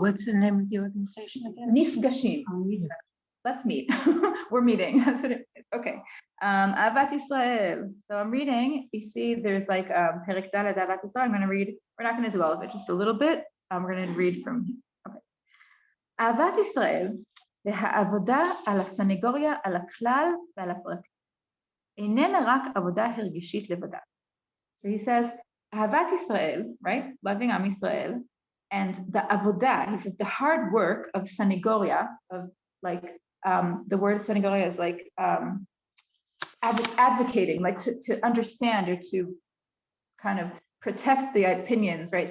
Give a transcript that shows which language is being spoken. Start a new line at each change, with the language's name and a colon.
English: What's the name of the organization again? Nifgashim. Let's meet. We're meeting. That's what it is. Okay. Avat Yisrael. So I'm reading. You see, there's like Perek Daled Avat Yisrael. I'm going to read. We're not going to do all of it, just a little bit. We're going to read from here. Okay. Avat Yisrael.
Hebrew: והעבודה על הסנגוריה, על הכלל ועל הפרטים. איננה רק עבודה הרגשית לבדה.
English: So he says, Ahavat Yisrael, right? Loving Am Yisrael, and the avodah, he says, the hard work of sanagoria, of like, the word sanagoria is like advocating, like to understand or to kind of protect the opinions, right?